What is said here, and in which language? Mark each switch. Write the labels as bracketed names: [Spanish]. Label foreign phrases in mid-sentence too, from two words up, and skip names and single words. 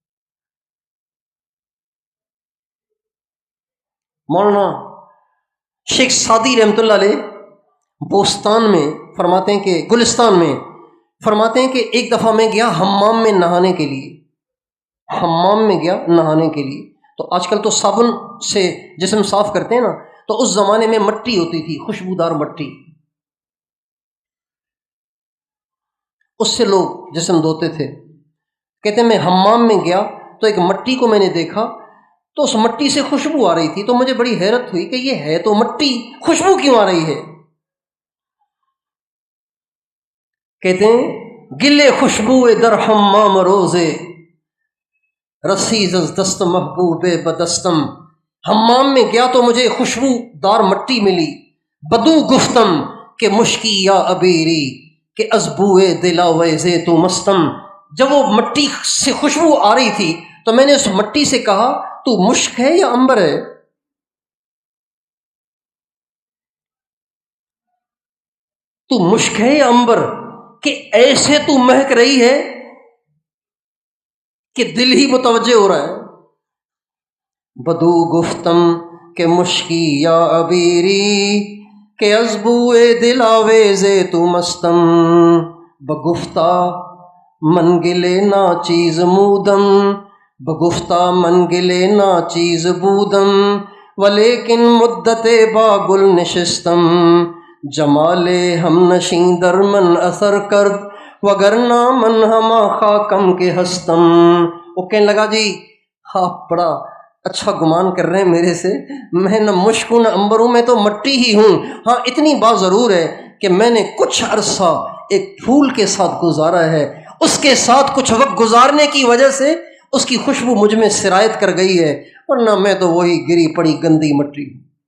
[Urdu] مولانا شیخ سعدی [Arabic] رحمۃ اللہ علیہ [Urdu] بوستان میں فرماتے ہیں کہ گلستان میں فرماتے ہیں کہ ایک دفعہ میں گیا حمام میں نہانے کے لیے، حمام میں گیا نہانے کے لیے، تو آج کل تو صابن سے جسم صاف کرتے ہیں نا، تو اس زمانے میں مٹی ہوتی تھی، خوشبودار مٹی، اس سے لوگ جسم دھوتے تھے۔ کہتے ہیں میں حمام میں گیا تو ایک مٹی کو میں نے دیکھا تو اس مٹی سے خوشبو آ رہی تھی، تو مجھے بڑی حیرت ہوئی کہ یہ ہے تو مٹی، خوشبو کیوں آ رہی ہے؟ کہتے ہیں [Persian] گلے خوشبو در حمام روزے رسیز از دست محبوب بدستم، [Urdu] حمام میں گیا تو مجھے خوشبو دار مٹی ملی، [Persian] بدو گفتم کہ مشکی یا ابیری کہ ازبوئے دلاویزے تو مستم، [Urdu] جب وہ مٹی سے خوشبو آ رہی تھی تو میں نے اس مٹی سے کہا تو مشک ہے یا عنبر ہے؟ تو مشک ہے یا عنبر کہ ایسے تو مہک رہی ہے کہ دل ہی متوجہ ہو رہا ہے۔ [Persian] بدو گفتم کہ مشکی یا عبیری کہ ازبوئے دل آویزے تو مستم، بگفتہ من گلے نا چیز مودم، بگفتہ من گلے نا چیز بودم، ولیکن مدت با گل نشستم، جمال ہم نشیں در من اثر کرد وگرنہ من ہما خاکم کے ہستم۔ [Urdu] وہ کہنے لگا جی آپ بڑا اچھا گمان کر رہے ہیں میرے سے، میں نہ مشک ہوں نہ عنبر ہوں، میں تو مٹی ہی ہوں، ہاں اتنی بات ضرور ہے کہ میں نے کچھ عرصہ ایک پھول کے ساتھ گزارا ہے، اس کے ساتھ کچھ وقت گزارنے کی وجہ سے اس کی خوشبو مجھ میں سرایت کر گئی ہے، ورنہ میں تو وہی گری پڑی گندی مٹی ہوں۔